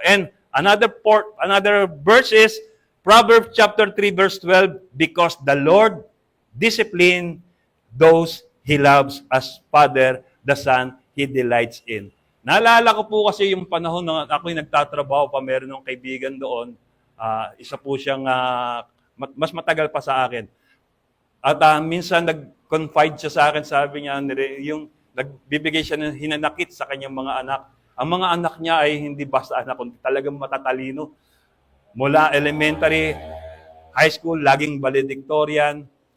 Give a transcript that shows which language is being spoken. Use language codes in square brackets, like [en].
[en] And another verse is Proverbs chapter 3 verse 12, because the Lord disciplines those He loves as Father, the Son, He delights in. [tl] Naalala ko po kasi yung panahon na ako'y nagtatrabaho pa, meron ng kaibigan doon, isa po siyang mas matagal pa sa akin. At minsan nag-confide siya sa akin, sabi niya, yung nagbibigay siya ng hinanakit sa kanyang mga anak. Ang mga anak niya ay hindi basta anak, kundi talagang matatalino. Mula elementary, high school, laging valedictorian.